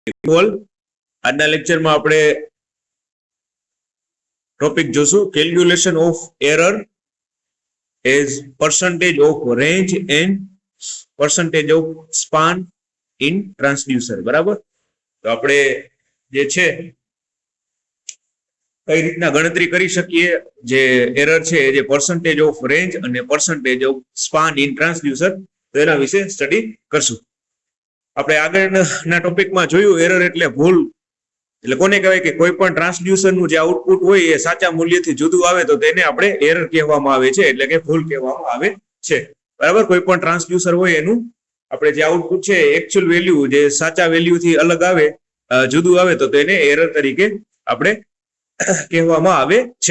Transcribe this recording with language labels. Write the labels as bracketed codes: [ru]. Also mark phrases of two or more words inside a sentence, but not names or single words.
[gu] આજના લેક્ચરમાં આપણે ટોપિક જોશું [en] calculation of error as percentage of range and percentage of span in transducer. [gu] બરાબર, તો આપણે જે છે કઈ રીતના ગણતરી કરી શકીએ જે એરર છે જે [en] percentage of range [gu] અને [en] percentage of span in transducer, [gu] તો એના વિશે સ્ટડી કરશું. આપણે આગળના ટોપિકમાં જોયું એરર એટલે ભૂલ, એટલે કોને કહેવાય કે કોઈ પણ ટ્રાન્સડ્યુસર નું જે આઉટપુટ હોય એ સાચા મૂલ્યથી જુદું આવે તો તેને આપણે એરર કહેવામાં આવે છે, એટલે કે ભૂલ કહેવામાં આવે છે. બરાબર, કોઈ પણ ટ્રાન્સડ્યુસર હોય એનું આપણે જે આઉટપુટ છે [en] actual value [gu] જે સાચા વેલ્યુથી અલગ આવે, જુદું આવે તો તેને એરર તરીકે આપણે કહેવામાં આવે છે.